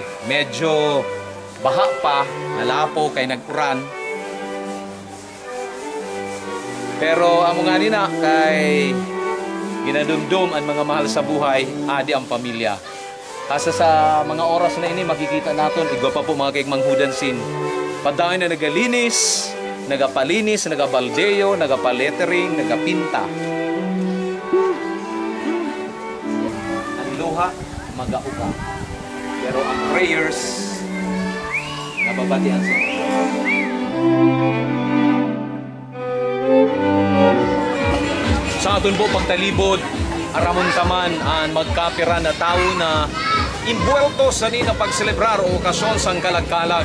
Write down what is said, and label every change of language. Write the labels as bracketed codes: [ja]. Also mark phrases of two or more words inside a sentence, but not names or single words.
[msb] Medyo baha pa, nalapo kay nagkuran. Pero amo nga nina kay ginadumdum ang mga mahal sa buhay, adi ang pamilya. Asa sa mga oras na ini makikita naton igwa pa po mga kaigmanghudan sin padayon na nagalinis, nagapalinis, nagabaldeo, nagapalettering, nagapinta. Ang luha, magauka. Pero ang prayers, nababatian sa sa aton po pagtalibod, aramon taman ang magkapira na tao na imbuelto sa nina pagselebrar o okasyon sa kalag-kalag.